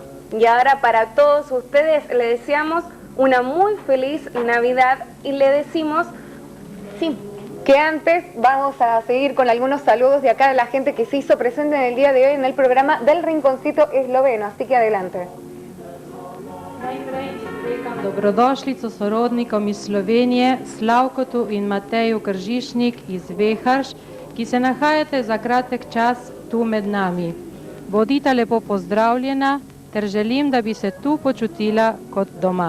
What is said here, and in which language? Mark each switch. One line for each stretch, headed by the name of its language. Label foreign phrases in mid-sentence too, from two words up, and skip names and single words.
Spanish: Y ahora para todos ustedes le deseamos una muy feliz Navidad y le decimos, sí, que antes vamos a seguir con algunos saludos de acá de la gente que se hizo presente en el día de hoy en el programa del Rinconcito Esloveno, así que adelante.
Slovenian: Dobrodošlico sorodnikom iz Slovenije, Slavkotu in Mateju Kržišnik iz Veharš, ki se nahajate za kratek čas tu med nami. Bodita lepo pozdravljena, ter želim, da bi se tu počutila kot doma.